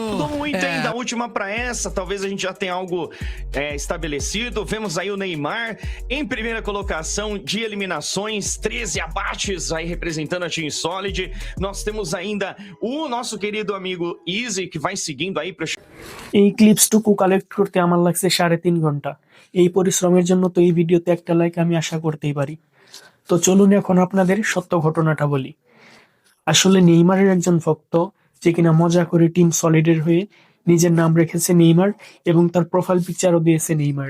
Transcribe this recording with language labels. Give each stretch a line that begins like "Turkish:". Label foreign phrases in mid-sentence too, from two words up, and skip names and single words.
Portuguese: Mudou muito hein, da última para essa, talvez a gente já tenha algo estabelecido. Vemos aí o Neymar em primeira colocação de eliminações, 13 abates aí representando a Team Solid. Nós temos ainda o nosso querido amigo Easy que vai seguindo aí para
Bangla: এই
English: clips collect
Bangla: করতে আমার লাগছে 3.5 ঘন্টা। এই পরিশ্রমের জন্য তো এই ভিডিওতে একটা লাইক আমি আশা করতেই পারি। তো চলুন এখন আপনাদের সত্য ঘটনাটা বলি। আসলে নেইমারের একজন ভক্ত যে কিনা মজা করে টিম সলিডের হয়ে নিজের নাম রেখেছে নেইমার এবং তার
English: profile picture
Bangla: দিয়েছে নেইমার।